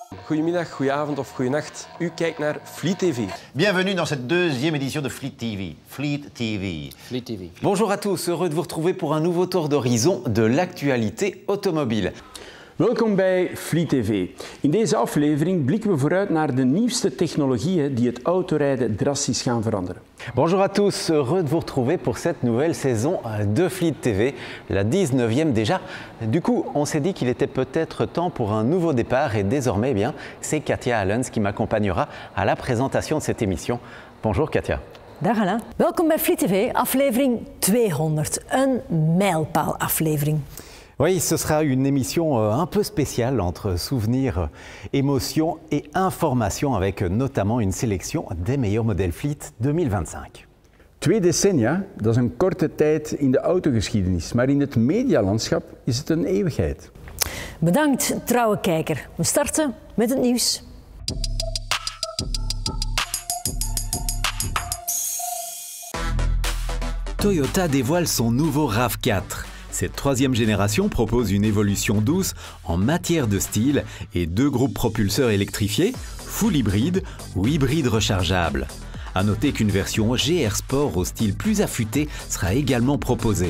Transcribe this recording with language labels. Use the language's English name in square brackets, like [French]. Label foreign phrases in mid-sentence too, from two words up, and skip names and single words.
[Dutch] goedemiddag, goedenavond of goedenacht. U kijkt naar Fleet TV. [French] Bienvenue dans cette deuxième édition de Fleet TV. Fleet TV. Fleet TV. Bonjour à tous, heureux de vous retrouver pour un nouveau tour d'horizon de l'actualité automobile. [Dutch] Welkom bij Fleet TV. In deze aflevering blikken we vooruit naar de nieuwste technologieën die het autorijden drastisch gaan veranderen. [French] Bonjour à tous, heureux de vous retrouver pour cette nouvelle saison de Fleet TV, la 19e déjà. Du coup, on s'est dit qu'il était peut-être temps pour un nouveau départ et désormais, eh bien, c'est Katia Allens qui m'accompagnera à la présentation de cette émission. Bonjour Katia. [Dutch] Dag Alain. Welkom bij Fleet TV, aflevering 200. Een mijlpaalaflevering. [French] Oui, ce sera une émission un peu spéciale entre souvenirs, émotions et informations avec notamment une sélection des meilleurs modèles Fleet 2025. [Dutch] 2 decennia, dat is een korte tijd in de autogeschiedenis, maar in het medialandschap is het een eeuwigheid. Bedankt, trouwe kijker. We starten met het nieuws. [French] Toyota dévoile son nouveau RAV4. Cette troisième génération propose une évolution douce en matière de style et 2 groupes propulseurs électrifiés, full hybride ou hybride rechargeable. A noter qu'une version GR Sport au style plus affûté sera également proposée.